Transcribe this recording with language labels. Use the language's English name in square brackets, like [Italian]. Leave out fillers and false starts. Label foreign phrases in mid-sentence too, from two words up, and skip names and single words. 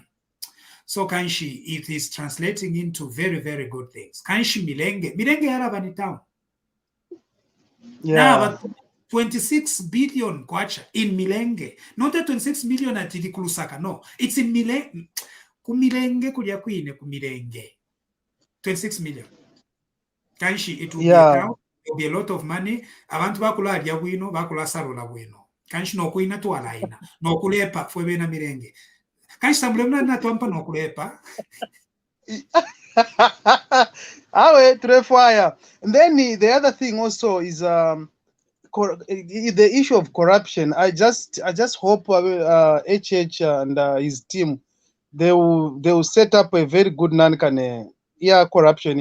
[English] So Kanshi, it is translating into very, very good things. [Bemba] Kanshi Milenge Arabani town. [English] Yeah. But 26 billion kwacha in Milenge. Not that 26 million at Lusaka. No, it's in Milenge. [Bemba] Kumilenge kulya kwine kumilenge. [English] 26 million. Kanshi it will be a town, it will be a lot of money. [Bemba] Abantu bakula alya bwino, bakula salola bwino. Kanshi no kuina tu alaina. No kulepa fwe bena mirenge. Kanshi tambule na twampa no kulepa. [English] Fire. And then the other thing also is the issue of corruption. I just hope HH and his team they will set up a very good corruption.